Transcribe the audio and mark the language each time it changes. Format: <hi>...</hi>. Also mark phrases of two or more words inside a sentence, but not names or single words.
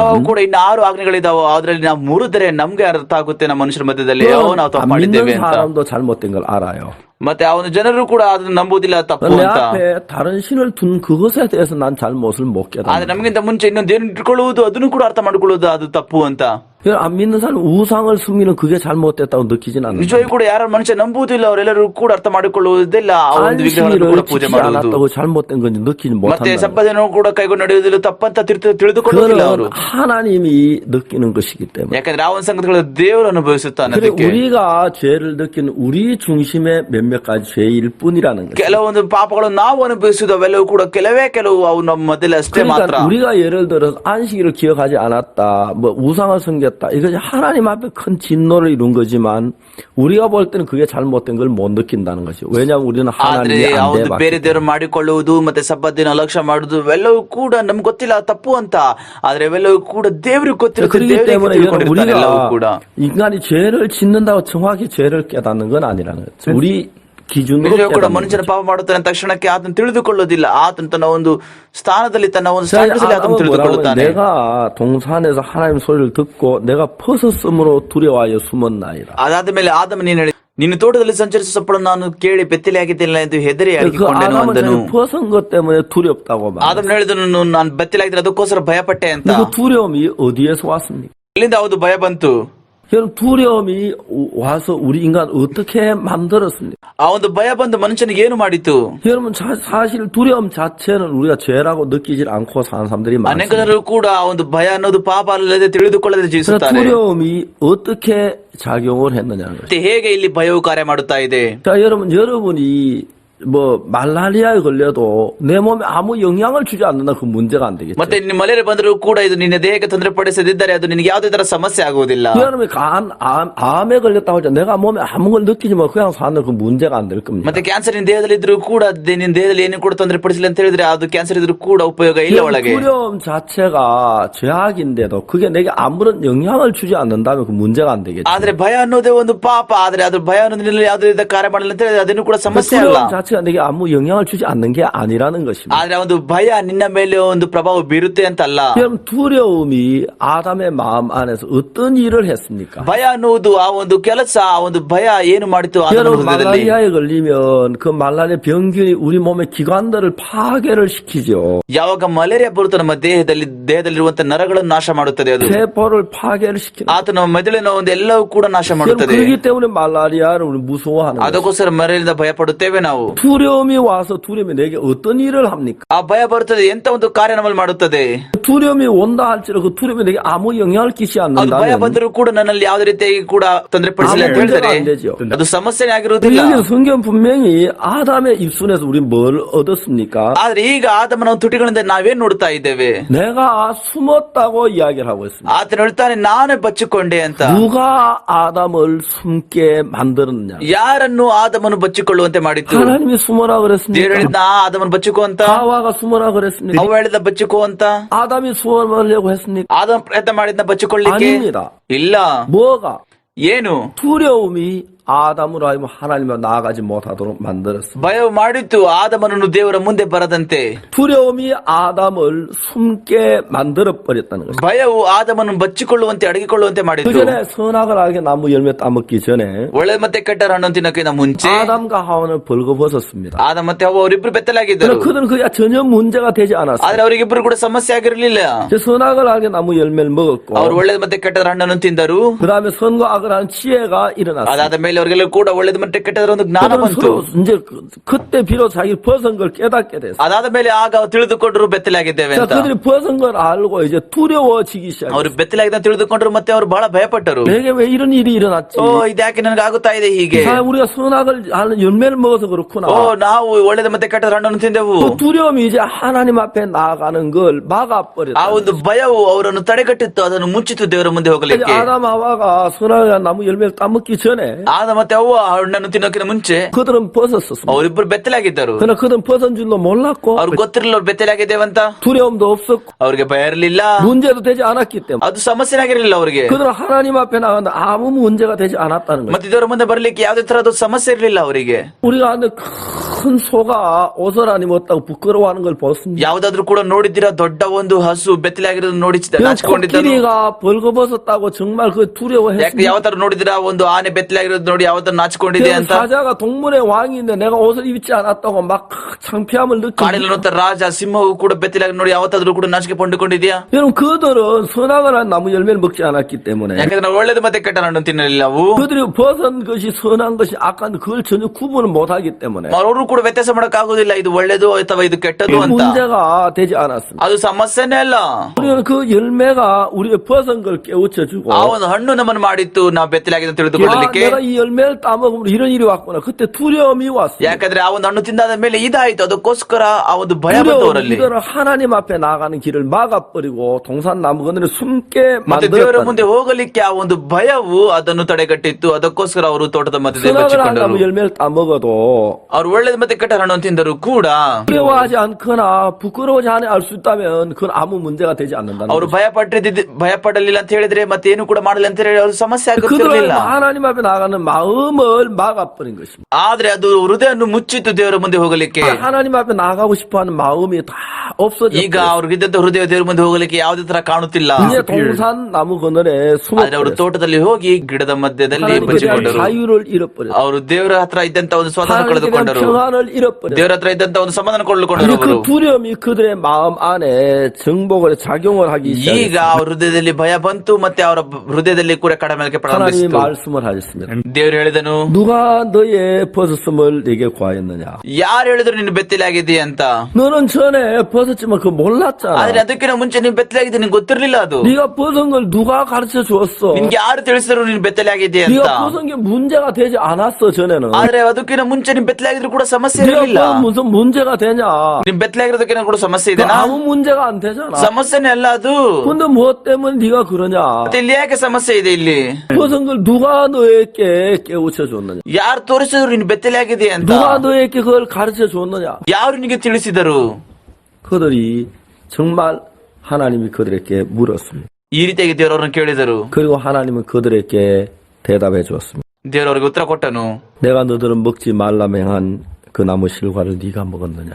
<ko>느끼지만</ko> <kn>ಕೂಡ ಇನ್ನು 6 ಆಜ್ಞೆಗಳಿದಾವೋ ಅದ್ರಲ್ಲಿ ನಾವು ಮುರಿದರೆ ನಮ್ಗೆ ಅರ್ಥ ಆಗುತ್ತೆ ನಮ್ಮ ಮನುಷ್ಯರ ಮಧ್ಯದಲ್ಲಿ ಯಾವ ನಾವು ತಪ್ಪು</kn> <ko>안</ko> <kn>ಮಾಡಿದ್ದೇವೆ</kn> <ko>믿는</ko> <kn>ಅಂತ.</kn> <ko>사람도 잘못된 걸 알아요.</ko> <kn>ಮತ್ತೆ ಅವನು ಜನರು ಕೂಡ ಅದನ್ನ ನಂಬುದಿಲ್ಲ ತಪ್ಪು</kn> <ko>내</ko> <kn>ಅಂತ.</kn> <ko>앞에 다른 신을 둔 그것에 대해서 난 잘못을 못</ko> <kn>ಆದ್ರೆ</kn> <ko>깨닫는</ko> <kn>ನಮಗಿಂತ ಮುಂಚೆ ಇನ್ನೊಂದು ಏನು ಇಟ್ಕೊಳ್ಳುವುದು ಅದನ್ನು ಕೂಡ ಅರ್ಥ ಮಾಡ್ಕೊಳ್ಳುವುದು ಅದು ತಪ್ಪು ಅಂತ.</kn> <ko>안 믿는 사람 우상을 숨기는 그게 잘못됐다고 느끼진 않는</ko> <kn>ನಿಜವಾಗಿ ಕೂಡ ಯಾರ ಮನುಷ್ಯ ನಂಬುವುದಿಲ್ಲ ಅವರೆಲ್ಲರೂ ಕೂಡ ಅರ್ಥ ಮಾಡಿಕೊಳ್ಳುವುದಿಲ್ಲ ಆ ಒಂದು ವಿಗ್ರಹಗಳನ್ನು ಕೂಡ</kn> <ko>안식일을</ko> <kn>ಪೂಜೆ</kn> <ko>지키지</ko> <kn>ಮಾಡುವುದು</kn> <ko>않았다고 잘못된 건지 느끼지</ko> <kn>ಮತ್ತೆ</kn> <ko>못한다.</ko> <kn>ಸಬ್ಬದಿನ ಕೂಡ ಕೈಗೊಂಡು ನಡೆಯುವುದಿಲ್ಲ ತಪ್ಪಂತ ತಿಳಿದುಕೊಳ್ಳುವುದಿಲ್ಲ ಅವರು.</kn> <ko>그건 하나님이 느끼는 것이기 때문에.</ko> <kn>ಯಾಕಂದ್ರೆ ಆ ಒಂದು ಸಂಗತಿಗಳು ದೇವರು ಅನುಭವಿಸುತ್ತಾನೆ.</kn> <ko>그래</ko> <kn>ಅದಕ್ಕೆ</kn> <ko>우리가 죄를 느끼는 우리 중심의 몇몇 가지 죄일 뿐이라는 거죠.</ko> <kn>ಕೆಲವೊಂದು ಪಾಪಗಳು ನಾವು ಅನುಭವಿಸುವುದು ಅವೆಲ್ಲವೂ ಕೂಡ ಕೆಲವು ಅವು ನಮ್ಮ ಮಧ್ಯದಲ್ಲಿ ಅಷ್ಟೇ ಮಾತ್ರ.</kn> <ko>그러니까 우리가 예를 들어서 안식일을 기억하지 않았다, 뭐 우상을 섬겼다, 이것이 하나님 앞에 큰 진노를 이룬 거지만 우리가 볼 때는 그게 잘못된 걸 못 느낀다는 것이죠. 왜냐하면 우리는</ko> <kn>ಆದ್ರೆ</kn> <ko>하나님의</ko> <kn>ಆ ಒಂದು</kn> <ko>안대에</ko> <kn>ಬೇರೆ ದೇವರು ಮಾಡಿಕೊಳ್ಳುವುದು ಮತ್ತೆ ಸಬ್ಬದಿನ ಲಕ್ಷ್ಯ ಮಾಡುವುದು ಇವೆಲ್ಲವೂ ಕೂಡ ನಮ್ಗೆ ಗೊತ್ತಿಲ್ಲ ತಪ್ಪು ಅಂತ. ಆದ್ರೆ ಇವೆಲ್ಲವೂ ಕೂಡ ದೇವ್ರಿಗೆ ಗೊತ್ತಿರುತ್ತೆ.</kn> <ko>그렇기 때문에</ko> <kn>ತಿಳ್ಕೊಂಡಿರ್ತಾರೆ ಎಲ್ಲವೂ</kn> <ko>우리가</ko> <kn>ಕೂಡ.</kn> <ko>인간이 죄를 짓는다고 정확히 죄를 깨닫는 건 아니라는 거죠. 우리 기준으로</ko> <kn>ನಿಜವೂ ಕೂಡ</kn> <ko>깨닫는</ko> <kn>ಮನುಷ್ಯನ</kn> <ko>거죠.</ko> <kn>ಪಾಪ ಮಾಡುತ್ತಾನೆ ತಕ್ಷಣಕ್ಕೆ ಆತನ ತಿಳಿದುಕೊಳ್ಳೋದಿಲ್ಲ. ಆತನ ತನ್ನ ಒಂದು ಸ್ಥಾನದಲ್ಲಿ ತನ್ನ ಒಂದು</kn> <ko>자,</ko> <kn>ಸ್ಟ್ಯಾಟಸ್ನಲ್ಲಿ ಆತನ</kn> <ko>아담은 뭐라고</ko> <kn>ತಿಳಿದುಕೊಳ್ಳುತ್ತಾನೆ.</kn> <ko>내가 동산에서 하나님 소리를 듣고 내가 벗었으므로 두려워하여 숨었나이다.</ko> <kn>ಅದಾದ ಮೇಲೆ ಆದಮ ನೀನು ಹೇಳಿ ನಿನ್ನ ತೋಟದಲ್ಲಿ ಸಂಚರಿಸುವ ಸಪ್ಪಳನ್ನು ನಾನು ಕೇಳಿ ಬೆತ್ತಲೆಯಾಗಿದ್ದಿಲ್ಲ ಎಂದು ಹೆದರಿ</kn> <ko>그</ko> <kn>ಅಡಗಿಕೊಂಡೆನು</kn> <ko>아담은</ko> <kn>ಅಂದನು.</kn> <ko>자기 벗은 것 때문에 두렵다고 말했어요.</ko> <kn>ಆದಮ ಹೇಳಿದನು ನಾನು ಬೆತ್ತಲಾಗಿದ್ರೆ ಅದಕ್ಕೋಸ್ಕರ ಭಯಪಟ್ಟೆ ಅಂತ.</kn> <ko>그 두려움이 어디에서 왔습니까?</ko> <kn>ಎಲ್ಲಿಂದ ಹೌದು ಭಯ ಬಂತು?</kn> <ko>여러분 두려움이 와서 우리 인간 어떻게 만들었습니까?</ko> <kn>ಆ ಒಂದು ಭಯ ಬಂದು ಮನುಷ್ಯನಿಗೆ ಏನು ಮಾಡಿತು?</kn> <ko>여러분 사실 두려움 자체는 우리가 죄라고 느끼질 않고 사는 사람들이</ko> <kn>ಅನೇಕ</kn> <ko>많습니다.</ko> <kn>ಜನರು ಕೂಡ ಆ ಒಂದು ಭಯ ಅನ್ನೋದು ಪಾಪ ಅಲ್ಲದೆ ತಿಳಿದುಕೊಳ್ಳದೆ</kn> <ko>그래서</ko> <kn>ಜೀವಿಸುತ್ತಾರೆ.</kn> <ko>두려움이 어떻게 작용을 했느냐는 거죠.</ko> <kn>ಮತ್ತೆ ಹೇಗೆ ಇಲ್ಲಿ ಭಯವು ಕಾರ್ಯ ಮಾಡುತ್ತಾ ಇದೆ?</kn> <ko>자, 여러분이 뭐 말라리아에 걸려도 내 몸에 아무 영향을 주지 않는다 그 문제가 안 되겠죠.</ko> <kn>ಮತ್ತೆ ನಿನ್ನ ಮಲೇರಿಯಾ ಬಂದರೂ ಕೂಡ ಇದು ನಿನ್ನ ದೇಹಕ್ಕೆ ತೊಂದರೆ ಪಡಿಸದಿದ್ದರೆ ಅದು ನಿನಗೆ ಯಾವುದೇ ತರ ಸಮಸ್ಯೆ ಆಗುವುದಿಲ್ಲ.</kn> <ko>여러분이 암에 걸렸다고 하죠. 내가 몸에 아무 걸 느끼지 뭐 그냥 사는 그 문제가 안 될 겁니다.</ko> <kn>ಮತ್ತೆ ಕ್ಯಾನ್ಸರ್ ನಿನ್ನ ದೇಹದಲ್ಲಿ ಇದ್ರೂ ಕೂಡ ನಿನ್ನ ದೇಹದಲ್ಲಿ ಏನು ಕೂಡ ತೊಂದರೆ ಪಡಿಸಿಲ್ಲ ಅಂತ ಹೇಳಿದ್ರೆ ಅದು ಕ್ಯಾನ್ಸರ್ ಇದ್ರೂ ಕೂಡ ಉಪಯೋಗ ಇಲ್ಲ ಒಳಗೆ.</kn> <ko>두려움 자체가 죄악인데도 그게 내게 아무런 영향을 주지 않는다면 그 문제가 안 되겠죠.</ko> <kn>ಆದ್ರೆ ಭಯ ಅನ್ನೋದೇ ಒಂದು ಪಾಪ. ಆದ್ರೆ ಅದು ಭಯ ಅನ್ನೋದ್ರಲ್ಲಿ ಯಾವುದೇ ರೀತಿಯ ಕಾರ್ಯ ಮಾಡಲಿಲ್ಲ ಅಂತ ಹೇಳಿದ್ರೆ ಅದೇನು ಕೂಡ ಸಮಸ್ಯೆ ಅಲ್ಲ.</kn> <ko>두려움 자체가 내게 아무 영향을 주지 않는 게 아니라는 것입니다.</ko> <kn>ಆದ್ರೆ ಒಂದು ಭಯ ನಿನ್ನ ಮೇಲೆ ಒಂದು ಪ್ರಭಾವ ಬೀರುತ್ತೆ ಅಂತ ಅಲ್ಲ.</kn> <ko>여러분 두려움이 아담의 마음 안에서 어떤 일을 했습니까?</ko> <kn>ಭಯ ಅನ್ನುವುದು ಆ ಒಂದು ಕೆಲಸ ಆ ಒಂದು ಭಯ ಏನು ಮಾಡಿತು ಆತನ</kn> <ko>여러분</ko> <kn>ಹೃದಯದಲ್ಲಿ?</kn> <ko>말라리아에 걸리면 그 말라리아 병균이 우리 몸의 기관들을 파괴를 시키죠.</ko> <kn>ಯಾವಾಗ ಮಲೇರಿಯಾ ಬರುತ್ತೆ ನಮ್ಮ ದೇಹದಲ್ಲಿರುವಂತಹ ನರಗಳನ್ನು ನಾಶ ಮಾಡುತ್ತದೆ. ಅದು</kn> <ko>세포를 파괴를 시키는.</ko> <kn>ಆತನ ಮೆದುಳಿನ ಒಂದು ಎಲ್ಲವೂ ಕೂಡ ನಾಶ</kn> <ko>여러분</ko> <kn>ಮಾಡುತ್ತದೆ.</kn> <ko>그렇기 때문에 말라리아를 우리 무서워하는 거예요.</ko> <kn>ಅದಕ್ಕೋಸ್ಕರ ಮಲೇರಿಯಾದಿಂದ ಭಯ ಪಡುತ್ತೇವೆ ನಾವು.</kn> <ko>두려움이 와서 두려움이 내게 어떤 일을 합니까?</ko> <kn>ಆ ಭಯ ಬರುತ್ತದೆ ಎಂತ ಒಂದು ಕಾರ್ಯ ನಮ್ಮಲ್ಲಿ ಮಾಡುತ್ತದೆ.</kn> <ko>두려움이 온다 할지라도 그 두려움이 내게 아무 영향을 끼치지</ko> <kn>ಅದು ಭಯ</kn> <ko>않는다면</ko> <kn>ಬಂದರೂ ಕೂಡ ನನ್ನಲ್ಲಿ ಯಾವುದೇ ರೀತಿಯಾಗಿ ಕೂಡ ತೊಂದರೆ ಪಡಿಸಿಲ್ಲ ಅಂತ ಹೇಳಿದರೆ</kn> <ko>안 되죠.</ko> <kn>ಅದು ಸಮಸ್ಯೆನೇ ಆಗಿರುವುದಿಲ್ಲ.</kn> <ko>여기 성경 분명히 아담의 입술에서 우리 뭘 얻었습니까?</ko> <kn>ಆದ್ರೆ ಈಗ ಆತನ ತುಟಿಗಳಿಂದ ನಾವೇನ್ ನೋಡ್ತಾ ಇದ್ದೇವೆ?</kn> <ko>내가 숨었다고 이야기를 하고 있습니다.</ko> <kn>ಆತನು ಹೇಳ್ತಾನೆ ನಾನೇ ಬಚ್ಚಿಕೊಂಡೆ ಅಂತ.</kn> <ko>누가 아담을 숨게 만들었냐?</ko> <kn>ಯಾರನ್ನು ಆದಮನು ಬಚ್ಚಿಕೊಳ್ಳುವಂತೆ ಮಾಡಿತು?</kn> <ko>하나님이 숨어라</ko> <kn>ದೇವರು</kn> <ko>그랬습니까?</ko> <kn>ಹೇಳಿದ ಆದಮನು ಬಚ್ಚಿಕೋ ಅಂತ.</kn> <ko>하와가 숨어라 그랬습니까?</ko> <kn>ಅವ ಹೇಳಿದ ಬಚ್ಚಿಕೋ ಅಂತ.</kn> <ko>아담이 숨으려고 했습니까?</ko> <kn>ಆದಮ ಪ್ರಯತ್ನ ಮಾಡಿದ್ನ ಬಚ್ಚಿಕೊಳ್ಳಿಕ್ಕೆ?</kn> <ko>아닙니다.</ko> <kn>ಇಲ್ಲ.</kn> <ko>뭐가?</ko> <kn>ಏನು?</kn> <ko>두려움이 아담으로 하여금 하나님과 나아가지 못하도록 만들었습니다.</ko> <kn>ಭಯ ಮಾಡಿತ್ತು ಆದಮನನ್ನು ದೇವರ ಮುಂದೆ ಬರದಂತೆ.</kn> <ko>두려움이 아담을 숨게 만들어 버렸다는 것입니다.</ko> <kn>ಭಯವು ಆದಮನನ್ನು ಬಚ್ಚಿಕೊಳ್ಳುವಂತೆ ಅಡಗಿಕೊಳ್ಳುವಂತೆ</kn> <ko>그</ko> <kn>ಮಾಡಿತ್ತು.</kn> <ko>전에 선악을 알게 나무 열매 따먹기 전에</ko> <kn>ಒಳ್ಳೆ ಮತ್ತೆ ಕೆಟ್ಟ ಹಣ್ಣು ತಿನ್ನಕ್ಕಿಂತ ಮುಂಚೆ</kn> <ko>아담과 하와는 벌거벗었습니다.</ko> <kn>ಆದ ಮತ್ತೆ ಅವ ಅವರಿಬ್ರು ಬೆತ್ತಲಾಗಿದ್ದರು.</kn> <ko>그러나 그들은 그게 전혀 문제가 되지 않았어요.</ko> <kn>ಆದ್ರೆ ಅವರಿಗಿಬ್ರು ಕೂಡ ಸಮಸ್ಯೆ ಆಗಿರಲಿಲ್ಲ.</kn> <ko>선악을 알게 나무 열매를 먹었고</ko> <kn>ಅವರು ಒಳ್ಳೆ ಮತ್ತೆ ಕೆಟ್ಟ ಹಣ್ಣನ್ನು ತಿಂದರು.</kn> <ko>그 다음에 선과 악을 하는 지혜가 일어났습니다.</ko> <kn>ಅದಾದ ಮೇಲೆ ಸಮಯದಲ್ಲಿ ಅವರಿಗೆಲ್ಲ ಕೂಡ ಒಳ್ಳೇದು ಮತ್ತೆ ಕೆಟ್ಟದರ ಒಂದು ಜ್ಞಾನ</kn> <ko>그들은</ko> <kn>ಬಂತು.</kn> <ko>서로 이제 그때 비로소 자기 벗은 걸 깨닫게 됐어.</ko> <kn>ಅದಾದ ಮೇಲೆ ಆಗ ಅವ್ರು ತಿಳಿದುಕೊಂಡ್ರು ಬೆತ್ತಲಾಗಿದ್ದೇವೆ</kn> <ko>자,</ko> <kn>ಅಂತ.</kn> <ko>그들이 벗은 걸 알고 이제 두려워지기 시작해.</ko> <kn>ಅವ್ರು ಬೆತ್ತಲಾಗಿದೆ ತಿಳಿದುಕೊಂಡ್ರು ಮತ್ತೆ ಅವ್ರು ಬಹಳ ಭಯಪಟ್ಟರು.</kn> <ko>내게 왜 이런 일이 일어났지?</ko> <kn>ಇದ್ಯಾಕೆ ನನಗೆ ಆಗುತ್ತಾ ಇದೆ ಹೀಗೆ?</kn> <ko>자, 우리가 선악을 하는 열매를 먹어서 그렇구나.</ko> <kn>ನಾವು ಒಳ್ಳೇದು ಮತ್ತೆ ಕೆಟ್ಟದ ಹಣ್ಣನ್ನು ತಿಂದೆವು.</kn> <ko>그 두려움이 이제 하나님 앞에 나아가는 걸 막아버렸다.</ko> <kn>ಆ ಒಂದು ಭಯವು ಅವರನ್ನು ತಡೆಗಟ್ಟಿತ್ತು, ಅದನ್ನು ಮುಚ್ಚಿತು ದೇವರ ಮುಂದೆ</kn> <ko>이제</ko> <kn>ಹೋಗಲಿಕ್ಕೆ.</kn> <ko>아담 하와가 선악의 나무 열매를 따먹기 전에</ko> <kn>ಆದ ಮತ್ತೆ ಅವ್ವ ಹಣ್ಣನ್ನು ತಿನ್ನೋಕಿನ ಮುಂಚೆ</kn> <ko>그들은 벗었었어.</ko> <kn>ಅವರಿಬ್ಬರು ಬೆತ್ತಲಾಗಿದ್ದರು.</kn> <ko>그러나 그들은 벗은 줄도 몰랐고</ko> <kn>ಅವ್ರಿಗೆ ಗೊತ್ತಿರಲಿಲ್ಲ ಅವ್ರು ಬೆತ್ತಲಾಗಿದ್ದೇವಂತ.</kn> <ko>두려움도 없었고</ko> <kn>ಅವ್ರಿಗೆ ಭಯ ಇರಲಿಲ್ಲ,</kn> <ko>문제도 되지 않았기 때문에</ko> <kn>ಅದು ಸಮಸ್ಯೆನಾಗಿರಲಿಲ್ಲ ಅವ್ರಿಗೆ.</kn> <ko>그들은 하나님 앞에 나가는데 아무 문제가 되지 않았다는 거예요.</ko> <kn>ಮತ್ತೆ ದೇವರ ಮುಂದೆ ಬರ್ಲಿಕ್ಕೆ ಯಾವುದೇ ತರಹದ ಸಮಸ್ಯೆ ಇರಲಿಲ್ಲ ಅವರಿಗೆ.</kn> <ko>우리가 아는 큰 소가 옷을 안 입었다고 부끄러워하는 걸 봤습니다.</ko> <kn>ಯಾವ್ದಾದ್ರು ಕೂಡ ನೋಡಿದ್ದೀರಾ? ದೊಡ್ಡ ಒಂದು ಹಸು ಬೆತ್ತಲಾಗಿರೋದು ನೋಡಿ ನಾಚಿಕೊಂಡಿದ್ದನು.</kn> <ko>코끼리가 벌거벗었다고 정말 그 두려워했습니다.</ko> <kn>ಯಾವ ತರ ನೋಡಿದಿರಾ? ಒಂದು ಆನೆ ಬೆತ್ತಲಾಗಿರೋದು ನೋಡಿ ಯಾವ ತರ ನಾಚಿಕೊಂಡಿದೆ ಅಂತ.</kn> <ko>사자가 동물의 왕인데 내가 옷을 입지 않았다고 막 창피함을 느끼고.</ko> <kn>ಕಾಡಿನಲ್ಲಿರುವಂತ ರಾಜ ಸಿಂಹವು ಕೂಡ ಬೆತ್ತಲಾಗಿ ನೋಡಿ ಯಾವತ್ತಾದ್ರೂ ಕೂಡ ನಾಚಿಕೆ ಪಂಡುಕೊಂಡಿದ್ಯಾ?</kn> <ko>여러분 그들은 선악을 한 나무 열매를 먹지 않았기 때문에</ko> <kn>ಯಾಕಂದ್ರೆ ನಾವು ಒಳ್ಳೇದು ಮತ್ತೆ ಕೆಟ್ಟ ಹಣ್ಣನ್ನು ತಿನ್ನಲಿಲ್ಲ. ಅವು</kn> <ko>그들이 벗은 것이 선한 것이 악한 그걸 전혀 구분을 못하기 때문에</ko> <kn>ಅವರು ಕೂಡ ವ್ಯತ್ಯಾಸ ಮಾಡಕ್ ಆಗುದಿಲ್ಲ, ಇದು ಒಳ್ಳೇದು ಅಥವಾ ಇದು ಕೆಟ್ಟದು ಅಂತ.</kn> <ko>문제가 되지 않았습니다.</ko> <kn>ಅದು ಸಮಸ್ಯೆನೇ ಅಲ್ಲ.</kn> <ko>우리는 그 열매가 우리의 벗은 걸 깨우쳐주고</ko> <kn>ಆ ಒಂದು ಹಣ್ಣು ನಮ್ಮನ್ನು ಮಾಡಿತ್ತು ನಾವು ಬೆತ್ತಲಾಗಿದೆ</kn> <ko>야,</ko> <kn>ತಿಳಿದುಕೊಳ್ಳಲಿಕ್ಕೆ.</kn> <ko>내가 이 열매를 따먹으면 이런 일이 왔구나. 그때 두려움이 왔어요.</ko> <kn>ಯಾಕಂದ್ರೆ ಆ ಒಂದು ಹಣ್ಣು ತಿಂದಾದ ಮೇಲೆ 이ದಾಯ್ತು, ಅದಕ್ಕೋಸ್ಕರ ಆ ಒಂದು ಭಯ ಬಂತು ಅವರಲ್ಲಿ.</kn> <ko>이들은 하나님 앞에 나가는 길을 막아버리고 동산나무 그늘에 숨게</ko> <kn>ಮತ್ತೆ ದೇವರ</kn> <ko>만들었다.</ko> <kn>ಮುಂದೆ ಹೋಗಲಿಕ್ಕೆ ಆ ಒಂದು ಭಯವು ಅದನ್ನು ತಡೆಗಟ್ಟಿತ್ತು, ಅದಕ್ಕೋಸ್ಕರ ಅವರು ತೋಟದ ಮಧ್ಯದಲ್ಲಿ</kn> <ko>선악을 한</ko> <kn>ಬಚ್ಚಿಕೊಂಡರು.</kn> <ko>나무 열매를 따먹어도</ko> <kn>ಅವ್ರು ಒಳ್ಳೇದು ಮತ್ತೆ ಕೆಟ್ಟ ಹಣ್ಣನ್ನು ತಿಂದರು ಕೂಡ</kn> <ko>두려워하지 않거나 부끄러워하지 않아 알 수 있다면 그건 아무 문제가 되지 않는다는</ko> <kn>ಅವರು</kn> <ko>거죠.</ko> <kn>ಭಯಪಡಲಿಲ್ಲ ಅಂತ ಹೇಳಿದ್ರೆ ಮತ್ತೆ ಏನು ಕೂಡ ಮಾಡಲಿಲ್ಲ ಅಂತ ಹೇಳಿ ಅವ್ರ ಸಮಸ್ಯೆ</kn> <ko>그들은</ko> <kn>ಆಗುತ್ತಿರಲಿಲ್ಲ.</kn> <ko>하나님 앞에 나가는 마음을 막아버린 것입니다.</ko> <kn>ಆದ್ರೆ ಅದು ಹೃದಯವನ್ನು ಮುಚ್ಚಿತ್ತು ದೇವರ ಮುಂದೆ ಹೋಗಲಿಕ್ಕೆ.</kn> <ko>하나님 앞에 나가고 싶어하는 마음이 다 없어졌어요.</ko> <kn>ಈಗ ಅವ್ರಿಗಿದ್ದಂತ ಹೃದಯ ದೇವರ ಮುಂದೆ ಹೋಗಲಿಕ್ಕೆ ಯಾವುದೇ ತರ ಕಾಣುತ್ತಿಲ್ಲ.</kn> <ko>이제 동산나무 그늘에</ko> <kn>ಆದ್ರೆ ಅವರು</kn> <ko>숨어버렸어요.</ko> <kn>ತೋಟದಲ್ಲಿ ಹೋಗಿ ಗಿಡದ ಮಧ್ಯದಲ್ಲಿ</kn> <ko>하나님께 대한</ko> <kn>ಬಚ್ಚಿಕೊಂಡರು.</kn> <ko>자유를 잃어버렸어요.</ko> <kn>ಅವರು ದೇವರ ಹತ್ರ ಇದ್ದಂತ ಒಂದು ಸ್ವಾತಂತ್ರ್ಯ</kn> <ko>하나님께 대한</ko> <kn>ಕಳೆದುಕೊಂಡರು.</kn> <ko>평안을 잃어버렸어요.</ko> <kn>ದೇವರ ಹತ್ರ ಇದ್ದಂತ ಒಂದು ಸಮಾಧಾನ ಕೊಳ್ಳುಕೊಂಡರು</kn> <ko>이제</ko> <kn>ಅವರು.</kn> <ko>그 두려움이 그들의 마음 안에 정복을 작용을 하기</ko> <kn>ಈಗ</kn> <ko>시작했어요.</ko> <kn>ಅವ್ರ ಹೃದಯದಲ್ಲಿ ಭಯ ಬಂತು, ಮತ್ತೆ ಅವರ ಹೃದಯದಲ್ಲಿ ಕೂಡ ಕಡಿಮೆ</kn> <ko>하나님이</ko> <kn>ಪ್ರಾರಂಭಿಸಿತು.</kn> <ko>말씀을 하셨습니다.</ko> <kn>ದೇವರು ಹೇಳಿದನು,</kn> <ko>누가 너의 벗었음을 내게 구하였느냐?</ko> <kn>ಯಾರು ಹೇಳಿದ್ರು ನೀನು ಬೆತ್ತಲಾಗಿದ್ದೀಯ ಅಂತ.</kn> <ko>너는 전에 벗었지만 그거 몰랐잖아.</ko> <kn>ಆದ್ರೆ ಅದಕ್ಕಿಂತ ಮುಂಚೆ ನೀನು ಬೆತ್ತಲಾಗಿದ್ದೆ, ನಿನ್ಗೆ ಗೊತ್ತಿರ್ಲಿಲ್ಲ ಅದು.</kn> <ko>네가 벗은 걸 누가 가르쳐 줬어?</ko> <kn>ನಿನ್ಗೆ ಯಾರು ತಿಳಿಸಿದ್ರು ನೀನು ಬೆತ್ತಲಾಗಿದ್ದೀಯ ಅಂತ.</kn> <ko>네가 벗은 게 문제가 되지 않았어 전에는.</ko> <kn>ಆದ್ರೆ ಅದಕ್ಕಿಂತ ಮುಂಚೆ ನೀನ್ ಬೆತ್ತಲಾಗಿದ್ರು ಕೂಡ ಸಮಸ್ಯೆ</kn> <ko>네가</ko> <kn>ಇರಲಿಲ್ಲ.</kn> <ko>벗은 무슨 문제가 되냐?</ko> <kn>ನೀನ್ ಬೆತ್ತಲಾಗಿರೋದಕ್ಕಿಂತ ಕೂಡ ಸಮಸ್ಯೆ</kn> <ko>그</ko> <kn>ಇದೆನಾ?</kn> <ko>아무 문제가 안 되잖아.</ko> <kn>ಸಮಸ್ಯೆನೇ ಅಲ್ಲ ಅದು.</kn> <ko>근데 무엇 때문에 네가 그러냐?</ko> <kn>ಮತ್ತೆ ಇಲ್ಲಿ ಯಾಕೆ ಸಮಸ್ಯೆ ಇದೆ? ಇಲ್ಲಿ</kn> <ko>벗은 걸 누가 너에게 깨우쳐 줬느냐?</ko> <kn>ಯಾರು ತೋರಿಸಿದ್ರು ನೀನು ಬೆತ್ತಲಾಗಿದೆಯಾ ಅಂತ?</kn> <ko>누가 너에게 그걸 가르쳐 줬느냐?</ko> <kn>ಯಾರು ನಿನಗೆ ತಿಳಿಸಿದರು?</kn> <ko>그들이 정말 하나님이 그들에게 물었습니다.</ko> <kn>ಈ ರೀತಿಯಾಗಿ ದೇವರವ್ರನ್ನ ಕೇಳಿದರು.</kn> <ko>그리고 하나님은 그들에게 대답해 주었습니다.</ko> <kn>ದೇವರವ್ರಿಗೆ ಉತ್ತರ ಕೊಟ್ಟನು.</kn> <ko>내가 너들은 먹지 말라 맹한 그 나무 실과를 네가 먹었느냐?</ko>